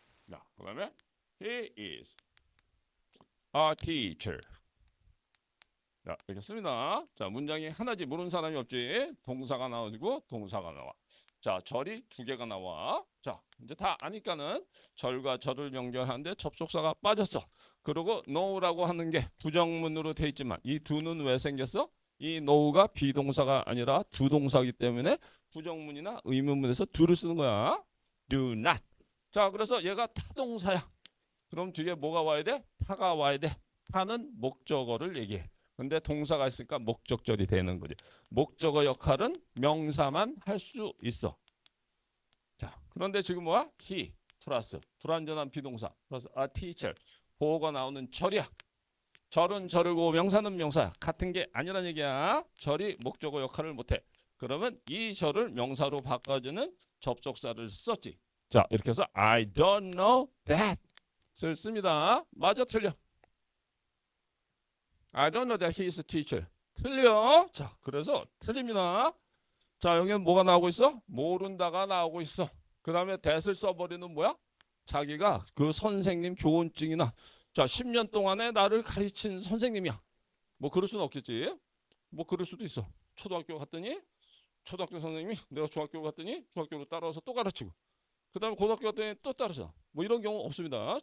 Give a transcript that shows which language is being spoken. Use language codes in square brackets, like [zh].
[ko] 자, 그 다음에 [en] he is a teacher. [ko] 자, 이렇게 씁니다. 자, 문장이 하나지 모르는 사람이 없지. 동사가 나와지고 동사가 나와. 자, 절이 두 개가 나와. 자, 이제 다 아니까는 절과 절을 연결하는데 접속사가 빠졌어. 그리고 know라고 하는 게 부정문으로 돼 있지만 이 두는 왜 생겼어? 이 know가 비동사가 아니라 두 동사이기 때문에 부정문이나 의문문에서 do를 쓰는 거야. [en] do not. [ko] 자, 그래서 얘가 타동사야. 그럼 뒤에 뭐가 와야 돼? 타가 와야 돼. 타는 목적어를 얘기해. 근데 동사가 있으니까 목적절이 되는 거지. 목적어 역할은 명사만 할 수 있어. 자, 그런데 지금 뭐야? he 플러스 불완전한 비동사 플러스 a teacher 보호가 나오는 절이야. 절은 절이고 명사는 명사야. 같은 게 아니란 얘기야. 절이 목적어 역할을 못해. 그러면 이 절을 명사로 바꿔주는 접속사를 썼지. 자, 이렇게 해서 [en] I don't know that [ko] 를 씁니다. 맞아 틀려? [en] I don't know that he is a teacher. [ko] 틀려. 자, 그래서 틀립니다. 자, 여기는 뭐가 나오고 있어? 모른다가 나오고 있어. 그 다음에 that을 써버리는 뭐야? 자기가 그 선생님 교원증이나 자, 10년 동안에 나를 가르친 선생님이야. 뭐 그럴 수는 없겠지. 뭐 그럴 수도 있어. 초등학교 갔더니 초등학교 선생님이 내가 중학교 갔더니 중학교로 따라와서 또 가르치고 그다음에 고등학교 갔더니 또 따라서 뭐 이런 경우 없습니다.